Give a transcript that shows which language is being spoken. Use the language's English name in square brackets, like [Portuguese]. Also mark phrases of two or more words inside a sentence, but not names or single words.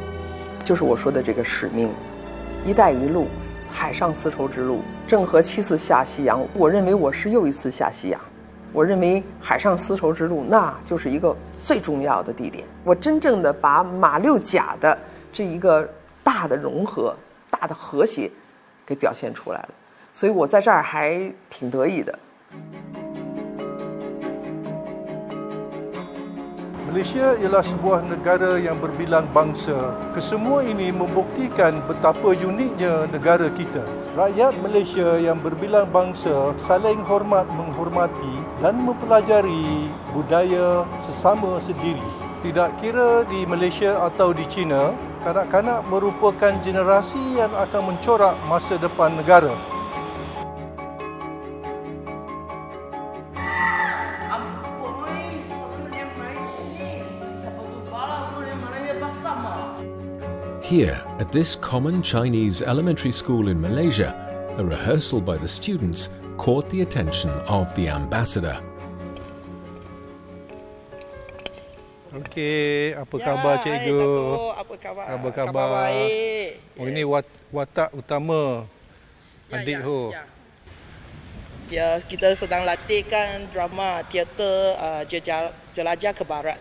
[Chinese] 就是我说的这个使命，“一带一路”，海上丝绸之路，郑和7次下西洋，我认为我是又一次下西洋。我认为海上丝绸之路那就是一个最重要的地点，我真正的把马六甲的这一个大的融合、大的和谐给表现出来了，所以我在这儿还挺得意的。 [Malay] Malaysia ialah sebuah negara yang berbilang bangsa. Kesemua ini membuktikan betapa uniknya negara kita. Rakyat Malaysia yang berbilang bangsa saling hormat menghormati dan mempelajari budaya sesama sendiri. Tidak kira di Malaysia atau di China, kanak-kanak merupakan generasi yang akan mencorak masa depan negara. [English] Here, at this common Chinese elementary school in Malaysia, a rehearsal by the students caught the attention of the ambassador. [Malay] Okey, apa khabar cikgu? Apa khabar? Apa khabar? Baik. Oh, ini watak utama adik ho. Ya, kita sedang latihkan drama teater Jelajah ke Barat.